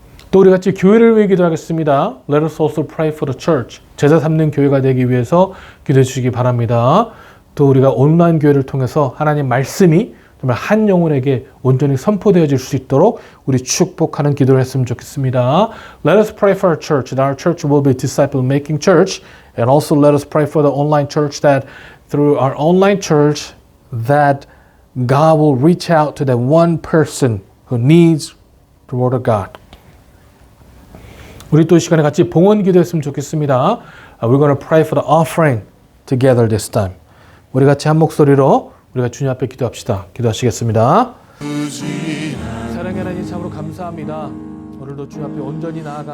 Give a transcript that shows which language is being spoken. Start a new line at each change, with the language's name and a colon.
Korean: 또 우리 같이 교회를 위해 기도하겠습니다.
English: Let us also pray for the church.
Korean: 제자 삼는 교회가 되기 위해서 기도해 주시기 바랍니다. 또 우리가 온라인 교회를 통해서 하나님 말씀이 정말 한 영혼에게 온전히 선포되어질 수 있도록 우리 축복하는 기도를 했으면 좋겠습니다.
English: Let us pray for our church, that our church will be disciple-making church, and also let us pray for the online church, that through our online church, that God will reach out to that one person who needs the word of God.
Korean: 우리 또 이 시간에 같이 봉헌 기도했으면 좋겠습니다.
English: We're going to pray for the offering together this time.
Korean: 우리 같이 한 목소리로 우리가 주님 앞에 기도합시다. 기도하시겠습니다. 사랑의 하나님 참으로 감사합니다. 오늘도 주님 앞에 온전히 나아가며